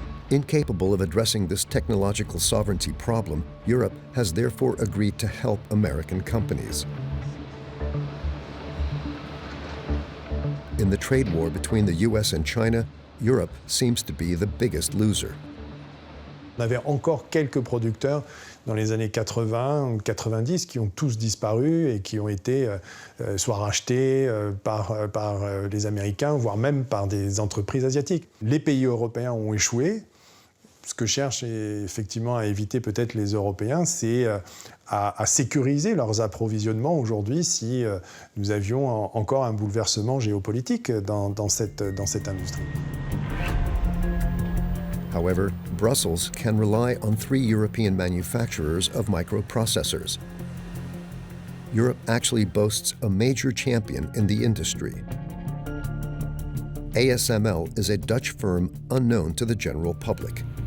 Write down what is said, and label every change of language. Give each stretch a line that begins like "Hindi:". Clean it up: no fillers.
English: Incapable of addressing this technological sovereignty problem, Europe has therefore agreed to help American companies. In the trade war between the US and China, Europe seems to be the biggest loser.
French: On avait encore quelques producteurs dans les années 80 ou 90 qui ont tous disparu et qui ont été soit rachetés par les Américains, voire même par des entreprises asiatiques. Les pays européens ont échoué. Ce que cherchent effectivement à éviter peut-être les Européens, c'est à sécuriser leurs approvisionnements aujourd'hui si nous avions encore un bouleversement géopolitique dans cette industrie.
English: However, Brussels can rely on 3 European manufacturers of microprocessors. Europe actually boasts a major champion in the industry. ASML is a Dutch firm unknown to the general public.